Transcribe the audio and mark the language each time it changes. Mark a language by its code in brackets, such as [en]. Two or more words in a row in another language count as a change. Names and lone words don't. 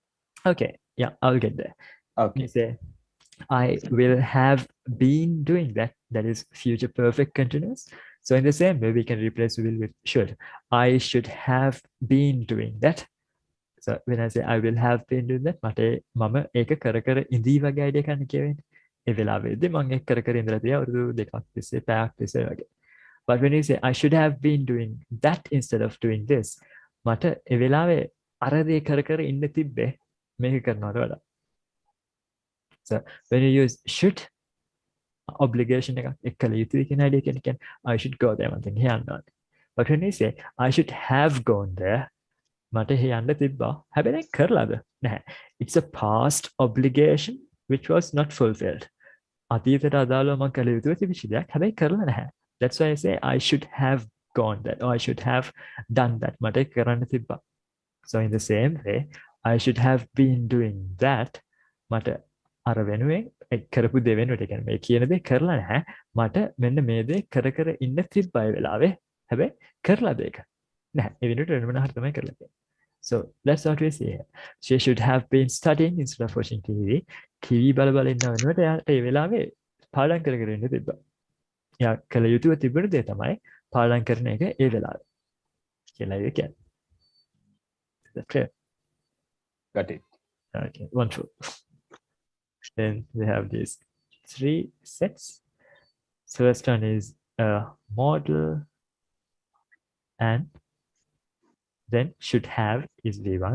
[en] okay, yeah, I'll get there. Okay. You say, I will have been doing that. That is future perfect continuous. So in the same way, we can replace will with should. I should have been doing that. So when I say I will have been doing that, [si] මට මම ඒක කර කර ඉඳී වගේ idea එකක් කියවෙන්නේ. ඒ වෙලාවෙදී මම ඒක කර කර ඉඳලා තියා අවුරුදු දෙකක් තිස්සේ පැයක් තිස්සේ වගේ. [en] But when you say I should have been doing that instead of doing this, [si] මට ඒ වෙලාවේ අර දේ කර කර ඉන්න තිබ්බේ මේක කරනවට වඩා. [en] So when you use should, obligation [si] එකක් එක්කල යුතුයි කියන [en] idea කියන්නේ I should go there [si] මම දැන් යන්න ඕනේ. [en] But when you say I should have gone there, [si] මට යන්න තිබ්බා. හැබැයි දැන් කරලාද? නැහැ. [en] It's a past obligation which was not fulfilled. [si] අතීතයට අදාළව මම කළ යුතුව තිබිච්ච දෙයක්. හැබැයි කරලා නැහැ. [en] That's why I say I should have gone that or I should have done that. [si] මට කරන්න තිබ්බා. [en] So in the same way, I should have been doing that. [si] මට අර වෙනුවෙන් කරපු දේ වෙනුවට කියන්නේ මේ කියන දේ කරලා නැහැ. මට මෙන්න මේ දේ කර කර ඉන්න තිබ්බා ඒ වෙලාවේ. හැබැයි කරලාද ඒක? නැහැ. ඒ වෙනුවට වෙන මොනවා හරි තමයි කරලා තියෙන්නේ. [en] So that's what we see here. She should have been studying instead of watching TV. [si] TV බල බල ඉන්න වෙනුවට එයාට ඒ වෙලාවේ පාඩම් කර කර ඉන්න තිබ්බා. එයා කළ යුතුව තිබුණ දේ තමයි පාඩම් කරන එක ඒ වෙලාවේ. කියලා ඒක කියන්නේ. [en] Is that clear? Got it. Okay, wonderful. Then we have these three sets. So first one is a model, and then should have is V1.